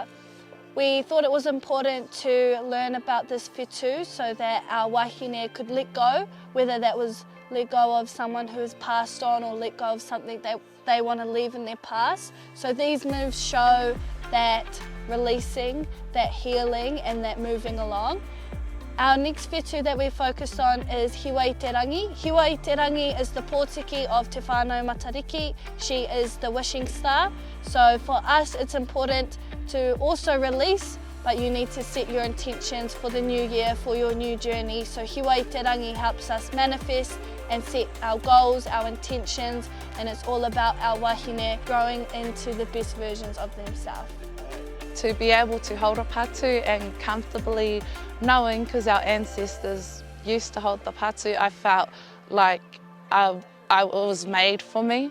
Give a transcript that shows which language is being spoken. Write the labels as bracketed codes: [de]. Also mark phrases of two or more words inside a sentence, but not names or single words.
[en] We thought it was important to learn about this whetū so that our wahine could let go, whether that was let go of someone who has passed on or let go of something that they want to leave in their past. So these moves show that releasing, that healing, and that moving along. Our next whetū that we focused on is Hiwa i te rangi. Hiwa i te rangi is the pōtiki of Te Whānau Matariki. She is the wishing star. So for us, it's important to also release, but you need to set your intentions for the new year, for your new journey. So Hiwa i te rangi helps us manifest and set our goals, our intentions, and it's all about our wahine growing into the best versions of themselves. To be able to hold a patu and comfortably knowing, because our ancestors used to hold the patu, I felt like I was made for me.